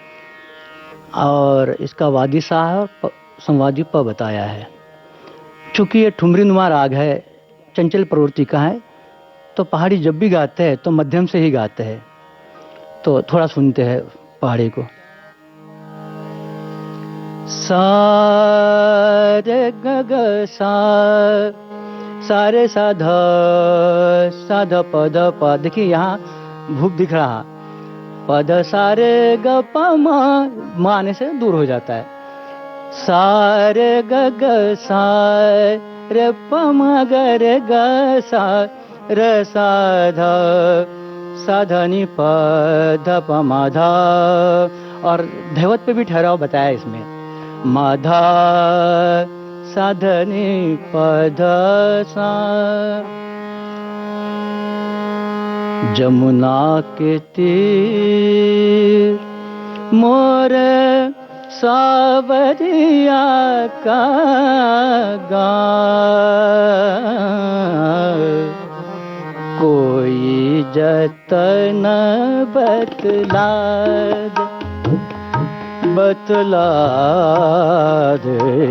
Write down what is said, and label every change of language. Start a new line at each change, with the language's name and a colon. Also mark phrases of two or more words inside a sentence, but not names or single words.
Hindi: और इसका वादी सा है और संवादी प बताया है। चूंकि ये ठुमरी नुमा राग है, चंचल प्रवृत्ति का है, तो पहाड़ी जब भी गाते हैं तो मध्यम से ही गाते हैं। तो थोड़ा सुनते हैं पहाड़ी को। सा रे ग ग सा, सा रे सा ध प ध प। देखिए यहाँ भूप दिख रहा, पद सा रे ग प म आने से दूर हो जाता है। सा रे ग ग सा रे प म ग रे ग सा रे सा ध नि प ध प म ध। और धैवत पे भी ठहराव बताया इसमें, म ध सा ध नि प ध सा। जमुना के तीर मोर सावरिया का गाँव, कोई जतन बतला दे,